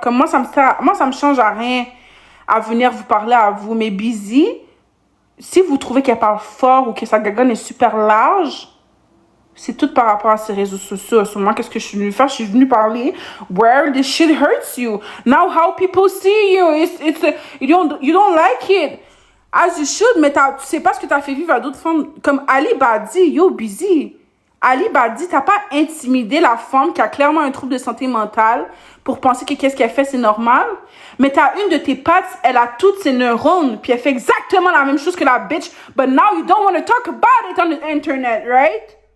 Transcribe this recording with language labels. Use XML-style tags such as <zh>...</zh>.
<fr>Comme moi, ça me change à rien à venir vous parler à vous. Mais Busy, si vous trouvez qu'elle parle fort ou que sa gagonne est super large, C'est tout par rapport à ces réseaux sociaux. Sur moi, qu'est-ce que je suis venue faire? Je suis venue parler</fr> <en>where this shit hurts you. Now how people see you, you don't like it. As you should,</en> <fr>mais tu sais pas ce que t'as fait vivre à d'autres femmes. Comme Ali Badi, yo, busy. Ali Badi, t'as pas intimidé la femme qui a clairement un trouble de santé mentale pour penser que qu'est-ce qu'elle fait, c'est normal. Mais t'as une de tes pattes, elle a toutes ses neurones, puis elle fait exactement la même chose que la bitch,</fr> <en>but now you don't want to talk about it on the internet, right?</en>